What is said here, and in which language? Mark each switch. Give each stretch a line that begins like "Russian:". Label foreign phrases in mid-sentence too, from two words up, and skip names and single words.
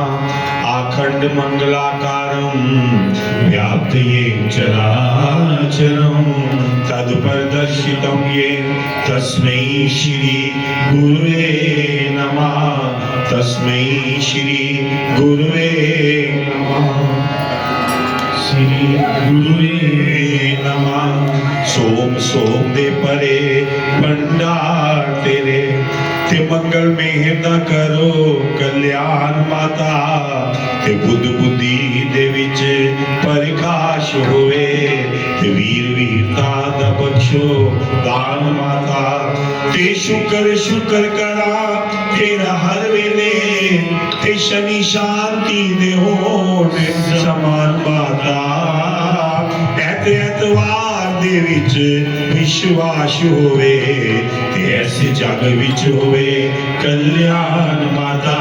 Sanskrit: अखंड मंगलाकारं व्याप्तं चराचरं तत्परिदर्शितं येन तस्मै श्री गुरुवे नमः। तस्मै श्री गुरुवे नमः। श्री गुरुवे नमः।
Punjabi: ਸੋਮ ਸੋਮ ਦੇ ਪਰੇ ਭੰਡਾਰ ਤੇਰੇ ਤੇ ਮੰਗਲ ਮੇਂ ਨ ਕਰੋ ਕਲਿਆਣ ਮਾਤਾ ਤੇ ਬੁੱਧ ਬੁੱਧੀ ਦੇ ਵਿਚ ਪਰਕਾਸ਼ ਹੋਵੇ ਤੇ ਵੀਰ ਵੀਰਤਾ ਦਾ ਬਖ਼ਸ਼ੋ ਦਾਨ ਮਾਤਾ ਤੇ ਸ਼ੁਕਰ ਸ਼ੁਕਰ ਕਰਾ ਤੇਰਾ ਹਰ ਵੇਲੇ ਤੇ ਸ਼ਨੀ ਸ਼ਾਂਤੀ ਦੇ ਹੋਣ ਸਮਾਨ ਮਾਤਾ ਐਤਵਾਰ ਦੇ ਵਿਚ ਵਿਸ਼ਵਾਸ ਹੋਵੇ ਤੇ ਐਸੇ ਜਗ ਵਿਚ ਹੋਵੇ ਕਲਿਆਣ ਮਾਤਾ।